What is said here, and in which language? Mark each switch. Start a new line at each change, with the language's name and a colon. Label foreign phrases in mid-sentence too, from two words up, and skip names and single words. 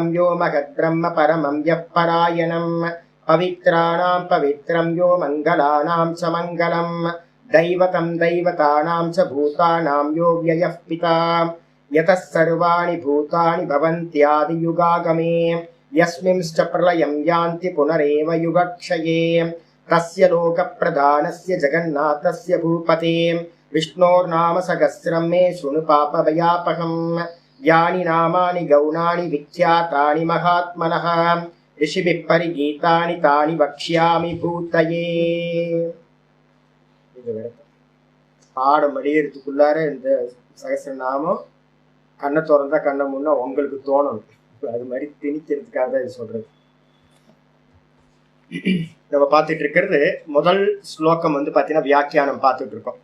Sanskrit: यो महद्ब्रह्म परमं यः परायणं पवित्राणां पवित्रं यो मङ्गलानां च मङ्गलं दैवतं दैवतानां च भूतानां यो व्ययः पिता यतः सर्वाणि भूतानि भवन्त्यादियुगागमे यस्मिंश्च प्रलयं यान्ति पुनरेव युगक्षये तस्य लोकप्रधानस्य जगन्नाथस्य भूपते विष्णोर्नाम सहस्रं मे शृणु पापभयापहं। यानि नामानि गौणानि विख्यातानि महात्मनः ऋषिभिः परिगीतानि तानि वक्ष्यामि भूतये.
Tamil: பாடம் முடியறதுக்குள்ளார இந்த சகஸ்ரநாமம் கண்ணை திறந்தா கண்ணை முன்னா உங்களுக்கு தோணும். அது மாதிரி திணிக்கிறதுக்காக தான் இது சொல்றது. நம்ம பார்த்துட்டு இருக்கிறது முதல் ஸ்லோகம் பார்த்தீங்கன்னா வியாக்கியானம் பார்த்துட்டு இருக்கோம்.